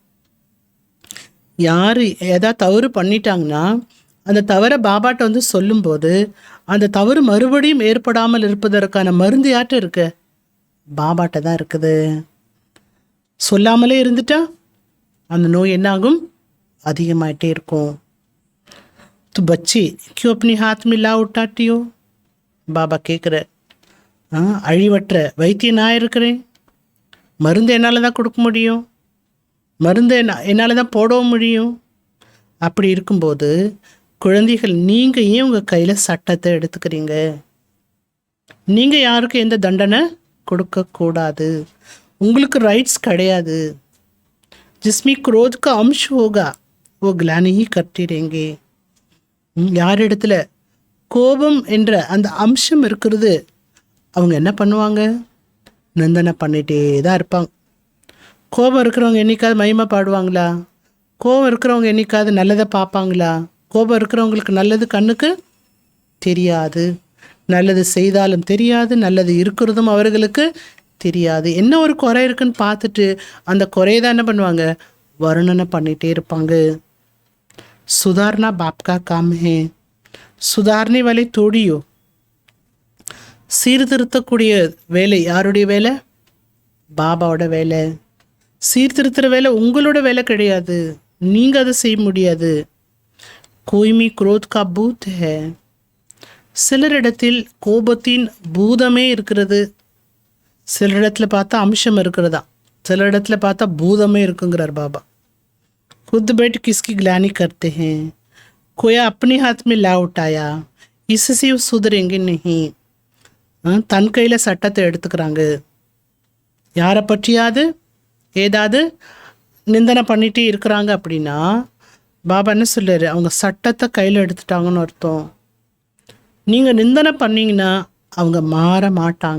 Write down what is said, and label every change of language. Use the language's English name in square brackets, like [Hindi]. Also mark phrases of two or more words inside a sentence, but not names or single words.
[Tamil] யார் ஏதாவது தவறு பண்ணிட்டாங்கன்னா அந்த தவறை பாபாட்ட வந்து சொல்லும்போது அந்த தவறு மறுபடியும் ஏற்படாமல் இருப்பதற்கான மருந்து யார்கிட்ட இருக்கு? பாபாட்ட தான் இருக்குது. சொல்லாமலே இருந்துட்டா அந்த நோய் என்னாகும்? அதிகமாயிட்டே இருக்கும். [Hindi] तो बच्चे क्यों अपने हाथ में ला उठाती हो? [Tamil] பாபா கேட்குற. அழிவற்ற வைத்தியம் நான் இருக்கிறேன், மருந்து என்னால் தான் கொடுக்க முடியும், மருந்து என்னால் தான் போடவும் முடியும். அப்படி இருக்கும்போது குழந்தைகள் நீங்கள் ஏன் உங்கள் கையில் சட்டத்தை எடுத்துக்கிறீங்க? நீங்கள் யாருக்கும் எந்த தண்டனை கொடுக்கக்கூடாது. உங்களுக்கு ரைட்ஸ் கிடையாது. [Hindi] जिसमें क्रोध का अंश होगा वो ग्लानि ही करते रहेंगे. [Tamil] யார் இடத்துல கோபம் என்ற அந்த அம்சம் இருக்கிறது அவங்க என்ன பண்ணுவாங்க? நிந்தனை பண்ணிகிட்டே தான் இருப்பாங்க. கோபம் இருக்கிறவங்க என்னைக்காவது மகிமை பாடுவாங்களா? கோபம் இருக்கிறவங்க என்னைக்காவது நல்லதை பார்ப்பாங்களா? கோபம் இருக்கிறவங்களுக்கு நல்லது கண்ணுக்கு தெரியாது, நல்லது செய்தாலும் தெரியாது, நல்லது இருக்கிறதும் அவர்களுக்கு தெரியாது. என்ன ஒரு குறை இருக்குன்னு பார்த்துட்டு அந்த குறையை தான் என்ன பண்ணுவாங்க? வர்ணனை பண்ணிகிட்டே இருப்பாங்க. [Hindi] सुधारना बाप का काम है, सुधारने वाले थोड़ी हो. [Tamil] சீர்திருத்தக்கூடிய வேலை யாருடைய வேலை? பாபாவோட வேலை. சீர்திருத்துற வேலை உங்களோட வேலை கிடையாது. நீங்கள் அதை செய்ய முடியாது. [Hindi] कोई में क्रोध का भूत है. [Tamil] சிலரிடத்தில் கோபத்தின் பூதமே இருக்கிறது. சிலரிடத்துல பார்த்தா அம்சம் இருக்கிறதா, சிலரிடத்துல பார்த்தா பூதமே இருக்குங்கிறார் பாபா. [Hindi] खुद बैठ किसकी ग्लानि करते हैं, कोई अपने हाथ में ला उठाया, इससे वो सुधरेंगे नहीं. [Tamil] தன் கையில் சட்டத்தை எடுத்துக்கிறாங்க. யாரை பற்றியாவது ஏதாவது நிந்தனை பண்ணிகிட்டே இருக்கிறாங்க அப்படின்னா பாபா என்ன சொல்றாரு? அவங்க சட்டத்தை கையில் எடுத்துட்டாங்கன்னு அர்த்தம். நீங்கள் நிந்தனை பண்ணிங்கன்னா அவங்க மாற மாட்டாங்க.